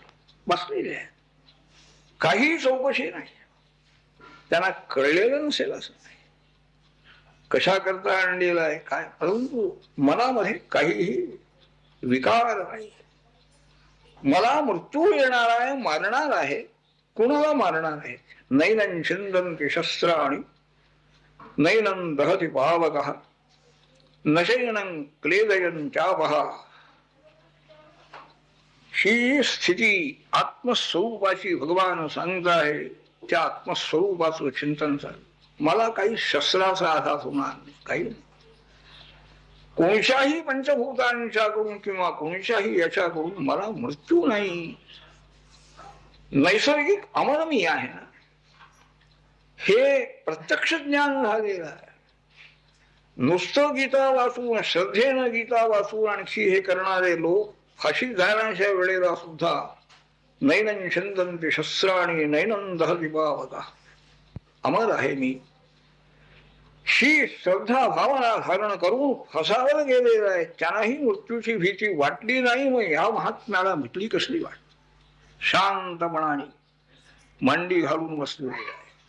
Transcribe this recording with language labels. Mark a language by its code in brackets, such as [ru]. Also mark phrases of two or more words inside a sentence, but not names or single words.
[mr] बसलेले आहे. काही चौकशी नाही. त्यांना कळलेलं नसेल असं नाही. कशा करता आणलेला आहे काय, परंतु मनामध्ये काहीही विकार नाही. मला मृत्यू येणार आहे, मारणार आहे. कुणाला मारणार आहे? [sa] नैनं छिंदन्ति शस्त्राणि नैनं दहति पावकः नशैनं क्लेदयन् चापः. [mr] ही स्थिती आत्मस्वरूपाची भगवान सांगताय. त्या आत्मस्वरूपाचं चिंतन झालं. मला काही शस्त्राचा आघात होणार नाही, काही नाही. कोणत्याही पंचभूतांच्याकडून किंवा कोणत्याही याच्याकडून मला मृत्यू नाही. नैसर्गिक अमर मी आहे ना, हे प्रत्यक्ष ज्ञान झालेलं आहे. नुसतं गीता वाचून, श्रद्धेनं गीता वाचून आणखी हे करणारे लोक फाशी घालण्याच्या वेळेला सुद्धा [sa] नैनं छिंदन्ति शस्त्राणि नैनं दहति पावकः, [mr] अमर आहे मी, ही श्रद्धा भावना धारण करून फसावर गेलेला आहे. त्यांनाही मृत्यूची भीती वाटली नाही. मग या महात्म्याला भीती कसली वाट? शांतपणाने मांडी घालून बसलेले आहे.